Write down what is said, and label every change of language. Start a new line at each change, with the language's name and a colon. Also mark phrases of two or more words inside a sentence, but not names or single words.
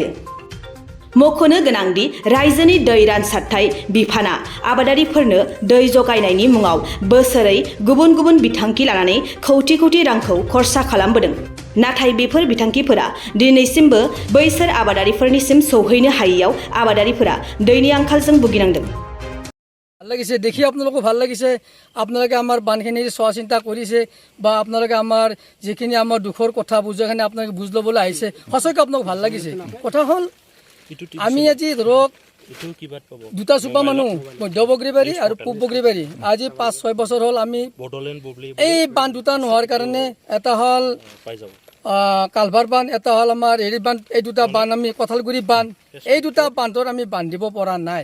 Bodo: मख'नो गोनांदि रायजोनि दै रानसारथाय बिफाना आबादारिफोरनो दै जगायनायनि मुङाव बोसोरै गुबुन गुबुन बिथांखि लानानै खौटि खौटि रांखौ खरसा खालामबोदों। नाथाय बेफोर बिथांखिफोरा दिनैसिमबो बैसोर आबादारिफोरनिसिम सौहैनो हायैयाव आबादारिफोरा दैनि आंखालजों भुगिनांदों।
Assamese: ভাল লাগিছে দেখি আপোনালোকো ভাল লাগিছে। আপোনালোকে আমাৰ বানখিনি চোৱা চিন্তা কৰিছে বা আপোনালোকে আমাৰ যিখিনি আমাৰ দুখৰ কথা বুজাখিনি আপোনালোকে বুজ ল'বলৈ আহিছে, সঁচাকৈ আপোনালোক ভাল লাগিছে। কথা হ'ল আমি আজি ধৰক দুটা চুপা মানুহ, মধ্য বগৰীবাৰী আৰু পূব বগৰীবাৰী, আজি 5-6 বছৰ হ'ল আমি এই বান্ধ দুটা নোহোৱাৰ কাৰণে, এটা হ'ল কালভাৰ বান্ধ, এটা হ'ল আমাৰ হেৰি বান্ধ, এই দুটা বান্ধ আমি কঁঠালগুৰি বান্ধ, এই দুটা বান্ধত আমি বান্ধিব পৰা নাই।